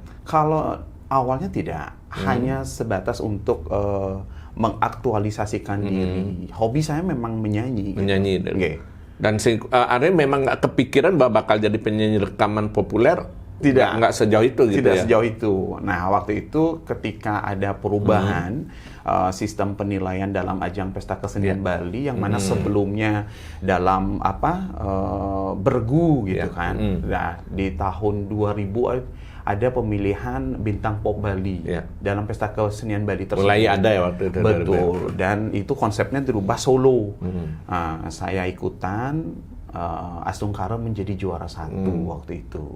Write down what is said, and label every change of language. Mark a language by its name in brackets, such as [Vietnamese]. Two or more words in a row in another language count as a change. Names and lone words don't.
[Indonesian] Kalau awalnya tidak, hanya sebatas untuk mengaktualisasikan diri. Hobi saya memang menyanyi. Menyanyi. Gitu. Dan artinya memang nggak kepikiran bahwa bakal jadi penyanyi rekaman populer. Nggak sejauh itu gitu tidak ya? Sejauh itu. Nah, waktu itu ketika ada perubahan sistem penilaian dalam ajang pesta kesenian Bali, yang mana sebelumnya dalam bergu gitu kan. Nah, di tahun 2000 ada pemilihan bintang pop Bali dalam pesta kesenian Bali tersebut. Mulai ada ya waktu itu. Betul. Dan itu konsepnya dirubah solo. Saya ikutan, Astungkara menjadi juara 1 waktu itu.